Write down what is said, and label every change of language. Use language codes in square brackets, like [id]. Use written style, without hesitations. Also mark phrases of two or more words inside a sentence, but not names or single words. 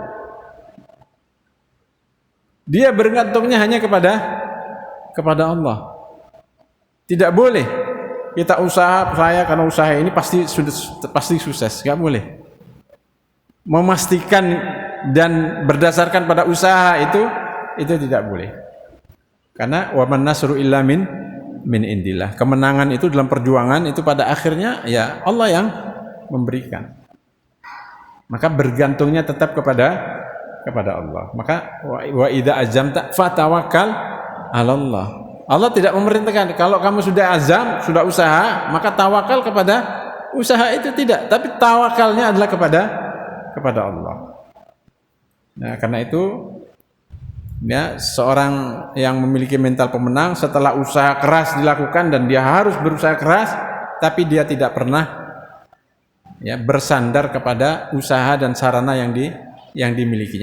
[id] Dia bergantungnya hanya kepada Allah. Tidak boleh kita usaha, saya karena usaha ini pasti sukses, nggak boleh. Memastikan dan berdasarkan pada usaha itu tidak boleh. [ar] Karena وما النصر إلا من عند الله. [id] Kemenangan itu dalam perjuangan itu pada akhirnya ya Allah yang memberikan. maka bergantungnya tetap kepada Allah. [ar] Maka وإذا عزمت فتوكل على الله. [id] Allah tidak memerintahkan kalau kamu sudah azam, sudah usaha, maka tawakal kepada usaha itu, tidak, tapi tawakalnya adalah kepada Allah. Nah, karena itu ya, seorang yang memiliki mental pemenang setelah usaha keras dilakukan dan dia harus berusaha keras, tapi dia tidak pernah ya bersandar kepada usaha dan sarana yang dimilikinya.